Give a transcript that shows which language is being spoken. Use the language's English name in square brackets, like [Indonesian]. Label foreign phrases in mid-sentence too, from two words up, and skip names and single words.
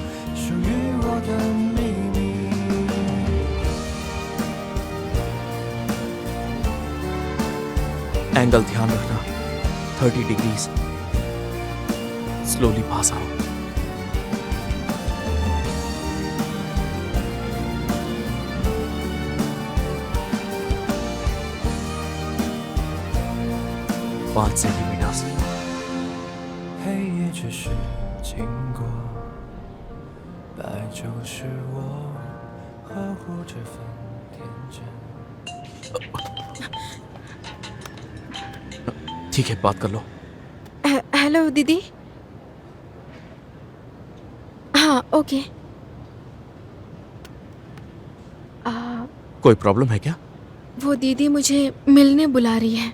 [Hindi] एंगल ध्यान रखना, 30 डिग्रीज। स्लोली पास आओ। पाँच सेंटीमीटर। [Chinese] 黑夜只是经过，白就是我呵护这份天真。 [Hindi] ठीक है, बात कर लो। हेलो दीदी। हाँ ओके। कोई प्रॉब्लम है क्या? वो दीदी मुझे मिलने बुला रही है।